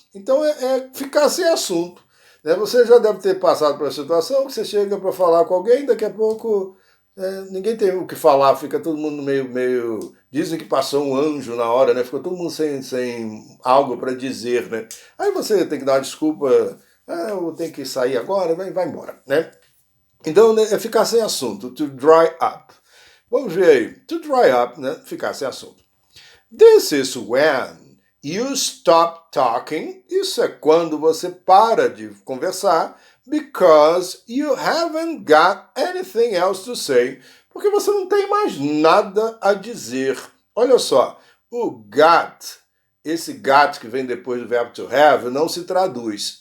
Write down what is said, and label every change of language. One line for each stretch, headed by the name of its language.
Portuguese: Então, é ficar sem assunto. Você já deve ter passado por uma situação que você chega para falar com alguém, daqui a pouco ninguém tem o que falar, fica todo mundo meio... Dizem que passou um anjo na hora, né? Ficou todo mundo sem algo para dizer, né? Aí você tem que dar uma desculpa, eu tenho que sair agora, vai embora, né? Então, né, é ficar sem assunto,
English: to dry up.
Portuguese: Vamos ver aí,
English: to dry up,
Portuguese: né? Ficar sem assunto.
English: This is when you stop talking.
Portuguese: Isso é quando você para de conversar,
English: because you haven't got anything else to say.
Portuguese: Porque você não tem mais nada a dizer. Olha só, o got, esse got que vem depois do verbo to have, não se traduz.